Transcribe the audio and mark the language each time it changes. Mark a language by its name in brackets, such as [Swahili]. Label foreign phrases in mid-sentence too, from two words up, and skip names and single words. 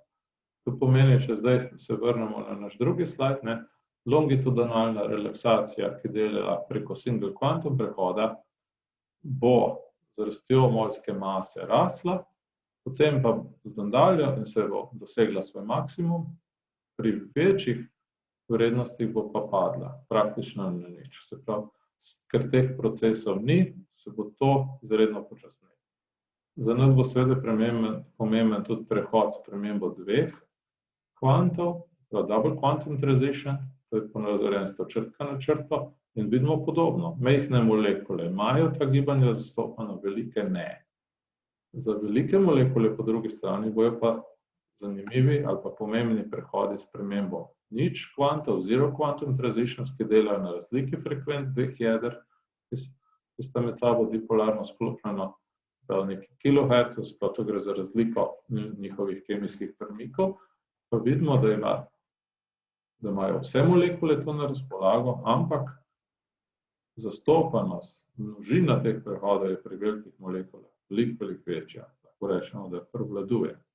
[Slovenian] To pomeni, če zdaj se vrnemo na naš drugi slajd, longitudinalna relaksacija, ki dela preko [English] single quantum [Slovenian] prehoda, bo z rastjo molske mase rasla, potem pa z nadaljnjo in se bo dosegla svoj maksimum, pri večjih vrednostih bo pa padla, praktično na nič. Se pravi, ker teh procesov ni, se bo to izredno počasnilo. Za nas bo seveda pomemben tudi prehod s spremembo dveh kvantov, [English] double quantum transition, [Slovenian] to je ponazorjen s to črtka na črto, in vidimo podobno. Majhne molekule imajo ta gibanja zastopana, velike ne. Za velike molekule po drugi strani bojo pa zanimivi ali pa pomembni prehodi s spremembo nič kvantov, [English] zero quantum transitions, [Slovenian] ki delajo na razliki frekvenc dveh jeder, ki sta med sabo dipolarno sklopljena nekaj kilohercev, sploh to gre za razliko njihovih kemijskih premikov, pa vidimo, da imajo vse molekule to na razpolago, ampak zastopanost, množina teh prehodov je pri velikih molekulah veliko večja, lahko rečemo, da prevladuje.